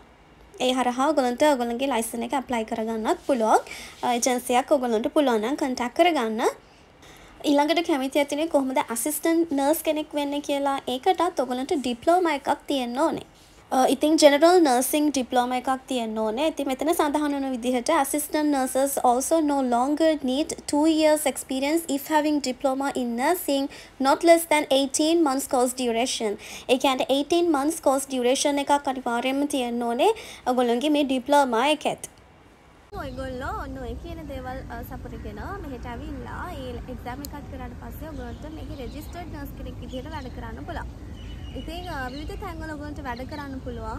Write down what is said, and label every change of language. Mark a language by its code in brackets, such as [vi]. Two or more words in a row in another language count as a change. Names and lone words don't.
[si] ඒ හරහා ඔයගලන්ට ඔයගලන්ගේ license එක apply කරගන්නත් පුළුවන්. agency එකක් ඔයගලන්ට පුළුවන් නම් contact කරගන්න. ඊළඟට කැමති ඇතිනේ කොහොමද [en] assistant nurse [si] කෙනෙක් වෙන්නේ කියලා. ඒකටත් ඔයගලන්ට diploma එකක් තියෙන්න ඕනේ. ඉතින් [en] general nursing diploma [si] එකක් තියෙන්න ඕනේ. ඉතින් මෙතන සඳහන් වෙන විදිහට [en] assistant nurses also no longer need 2 years experience if having diploma in nursing not less than 18 months course duration. [si] ඒ කියන්නේ [en] 18 months course duration [si] එකක් අනිවාර්යයෙන්ම තියෙන්න ඕනේ ඔයගොල්ලන්ගේ මේ diploma එකත්. ඔයගොල්ලෝ ඔන්න ඔය කියන දේවල් සපුරගෙන මෙහෙට ඇවිල්ලා ඒ එක්සෑම් එකක් කරාට පස්සේ ඔයගොල්ලන්ට මේකේ [en] registered nurse [si] කෙනෙක් විදිහට වැඩ කරන්න පුළුවන්. ඉතින් විවිධ තැන්වල ඔයගොල්ලන්ට වැඩ කරන්න පුළුවන්.